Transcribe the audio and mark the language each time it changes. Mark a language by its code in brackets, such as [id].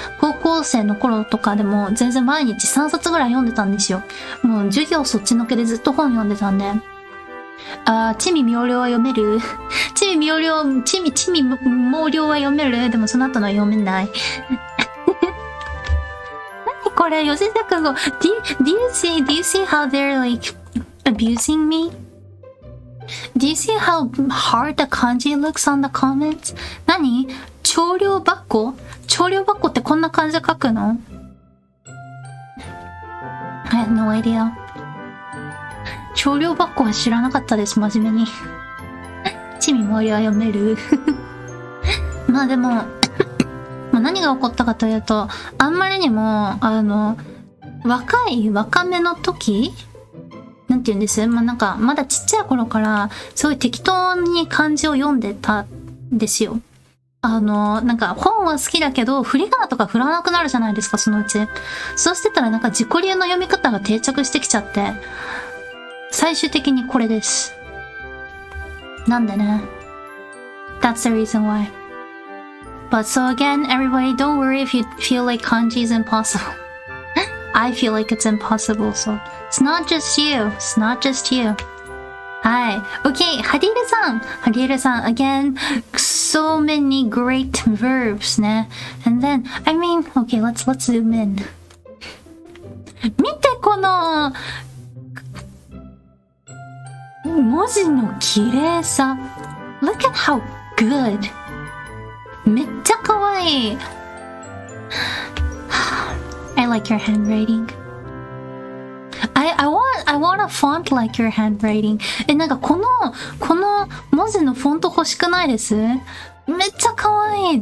[ja] 高校生の頃とかでも、全然毎日3冊ぐらい読んでたんですよ。もう授業そっちのけでずっと本読んでたんで。地味妙量は読める？地味妙量は読める？でもその後のは読めない。何これ？吉坂語。 [en] Do you see how they're like abusing me? Do you see how hard the kanji looks on the comments? [ja] 何？調量箱？調量箱ってこんな感じで書くの？ [en] I have no idea. [ja] 調量箱は知らなかったです、真面目に。地味盛りは読める。でも、何が起こったかというと、あんまりにも、若めの時なんて言うんです？まだちっちゃい頃から、すごい適当に漢字を読んでたんですよ。本は好きだけど、振り仮名とか振らなくなるじゃないですか、そのうち。そうしてたら自己流の読み方が定着してきちゃって、最終的にこれです。なんでね。 [en] That's the reason why. But so again, everybody, don't worry if you feel like kanji is impossible. I feel like it's impossible, so it's not just you. It's not just you. はい。 Okay, ハリルさん、again, so many great verbs ね。 And then, okay, let's zoom in. [ja] 見てこの文字の綺麗さ。 [en] Look at how good. [ja] めっちゃ可愛い。 [en] I like your handwriting. I want a font like your handwriting. [ja] この文字のフォント欲しくないです？めっちゃ可愛い。